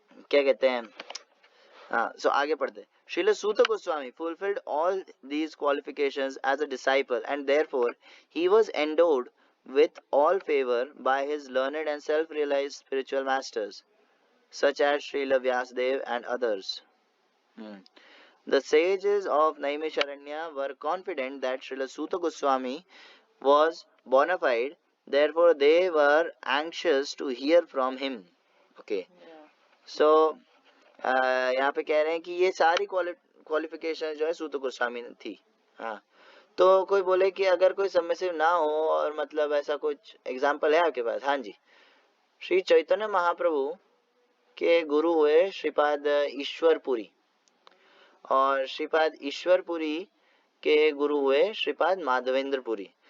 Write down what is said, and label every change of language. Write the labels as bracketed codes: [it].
[hi] क्या कहते हैं सो आगे पढ़ते. [en] Srila Suta Goswami fulfilled all these qualifications as a disciple and therefore he was endowed with all favor by his learned and self-realized spiritual masters such as Srila Vyasadeva and others. The sages of Naimisharanya were confident that Srila Suta Goswami was bona fide, therefore they were anxious to hear from him. Okay. [hi] So यहाँ पे कह रहे हैं कि ये सारी qualification जो है सूत गोस्वामी ने थी. हाँ तो कोई बोले कि अगर कोई सबमिसिव ना हो और मतलब ऐसा कुछ एग्जाम्पल है आपके पास. हाँ जी, श्री चैतन्य महाप्रभु के गुरु हुए श्रीपाद ईश्वरपुरी और श्रीपाद ईश्वरपुरी के गुरु हुए श्रीपाद माधवेंद्रपुरी.